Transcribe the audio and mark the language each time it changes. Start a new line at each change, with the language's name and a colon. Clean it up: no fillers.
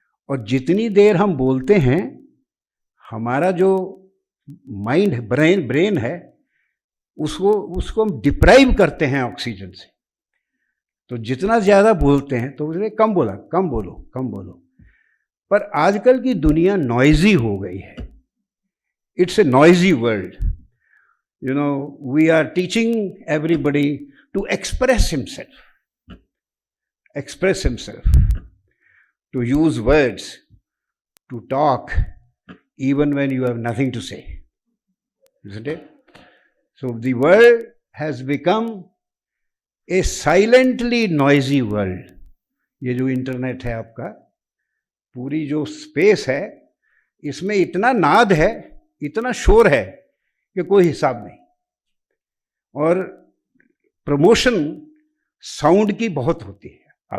Hindi: और जितनी देर हम बोलते हैं, हमारा जो माइंड ब्रेन है उसको हम डिप्राइव करते हैं ऑक्सीजन से। तो जितना ज़्यादा बोलते हैं तो उसने कम बोला, कम बोलो, कम बोलो। पर आजकल की दुनिया नॉइजी हो गई है।
English: It's a noisy world. We are teaching everybody to express himself, to use words, to talk, even when you have nothing to say, isn't it? So the world has become a silently noisy world.
Hindi: ये जो internet है आपका, पूरी जो space है, इसमें इतना नाद है, इतना शोर है कि कोई हिसाब नहीं। और प्रमोशन साउंड की बहुत होती है।